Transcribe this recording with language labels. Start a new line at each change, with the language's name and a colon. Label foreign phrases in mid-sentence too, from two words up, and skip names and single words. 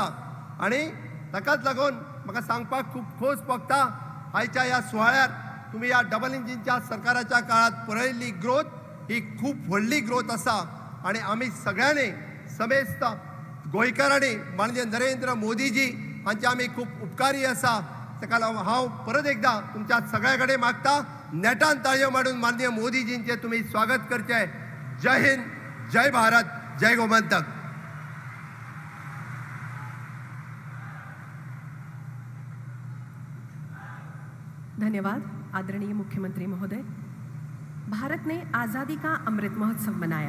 Konkani: आणि ताकाच लागून म्हाका सांगपाक खूब खोस भोगता आयच्या ह्या सुवाळ्यार तुम्ही या
English: double engine
Konkani: सरकाराच्या काळात पळयल्ली ग्रोथ ही खूब व्हडली ग्रोथ आसा. आणि आमी सगळ्यांनी समेस्त गोंयकारांनी माननीय नरेंद्र मोदीजी हांचे आमी खूब उपकारी आसा. ताका लागून हांव परत एकदा तुमच्या सगळ्या कडेन मागता नेटान ताळयो मारून माननीय मोदीजींचे तुम्ही स्वागत करचे. जय हिंद, जय भारत, जय गोमंतक.
Hindi: धन्यवाद आदरणीय मुख्यमंत्री महोदय. भारत ने आज़ादी का अमृत महोत्सव मनाया.